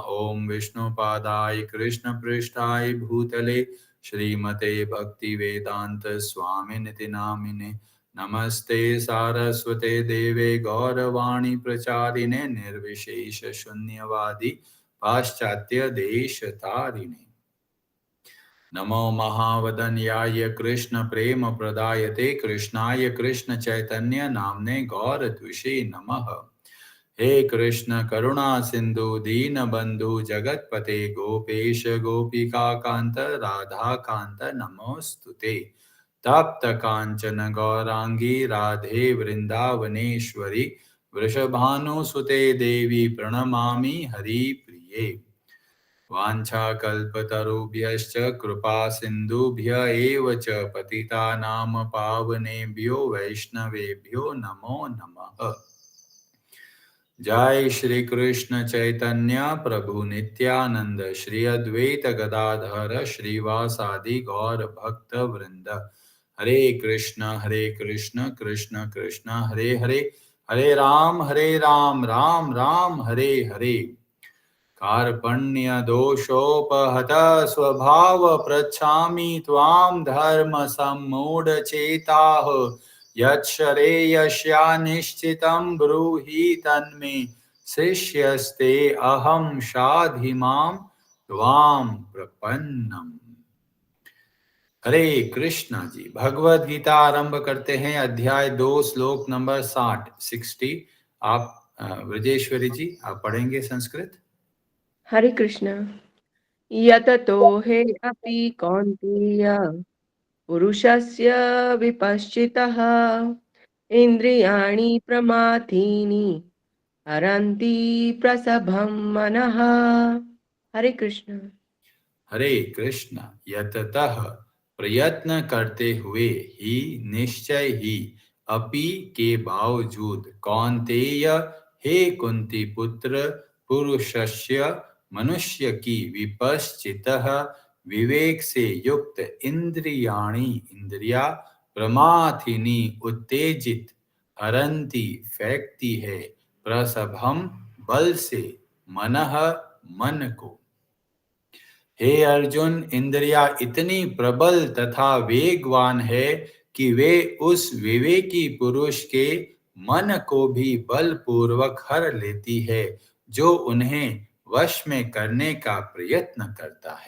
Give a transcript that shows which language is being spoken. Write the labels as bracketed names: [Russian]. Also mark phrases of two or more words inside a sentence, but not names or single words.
[Sanskrit] ॐ विष्णुपादाय कृष्णपृष्ठाय भूतले श्रीमते भक्ति वेदांत स्वामिनिति नामिने नमस्ते सारस्वते देवे गौरवाणी प्रचारिणे निर्विशेष शून्यवादी पाश्चात्य देश तारिणे। नमो महावदन्याय कृष्ण प्रेम प्रदायते कृष्णाय कृष्ण चैतन्य नामने गौरद्विषे नमः। हे कृष्ण करुणा सिंधु दीन बंधु जगतपते गोपेश गोपिका कांत राधा कांत नमोस्तुते। तप्त कांचन गौरांगी राधे वृंदावनेश्वरी वृषभानुसुते देवी प्रणमामि हरिप्रिये। वाञ्छाकल्पतरुभ्यश्च कृपा सिन्धुभ्य एव च पतितानां पावनेभ्यो वैष्णवेभ्यो नमो नमः। जय श्री कृष्ण चैतन्य प्रभु नित्यानंद श्री अद्वैत गदाधर श्रीवासादि गौर भक्त वृंद। हरे कृष्ण कृष्ण कृष्ण हरे हरे, हरे राम राम राम हरे हरे। कार्पण्य दोषोपहत स्वभाव पृच्छामि त्वां धर्म सम्मूढ़ चेताः। यच्छ्रेयस्या निश्चितं ब्रूहि तन्मे शिष्यस्ते अहं शाधि मां त्वां प्रपन्नम्। [Hindi] हरे कृष्णा जी, भगवद गीता आरंभ करते हैं। अध्याय 2 श्लोक नंबर 60। आप ब्रजेश्वरी जी, आप पढ़ेंगे संस्कृत। हरे कृष्ण। [Sanskrit] यततो हे अपि कौन्तेय पुरुषस्य विपश्चितः इन्द्रियाणि प्रमाथीनि हरन्ति प्रसभं मनः। [Hindi] हरे कृष्ण। हरे कृष्ण। यततः प्रयत्न करते हुए ही, निश्चय ही, अपि के बावजूद, कौन्तेय हे कुंती पुत्र, पुरुषस्य मनुष्य की, विपश्चितः विवेक से युक्त, इंद्रियाणि इंद्रिया, प्रमाथिनी उत्तेजित, हरंती फेंकती है, प्रसभम बल से, मनः मन को। हे अर्जुन, इंद्रिया इतनी प्रबल तथा वेगवान है कि वे उस विवेकी पुरुष के मन को भी बलपूर्वक हर लेती है, जो उन्हें वश में करने का प्रयत्न करता है।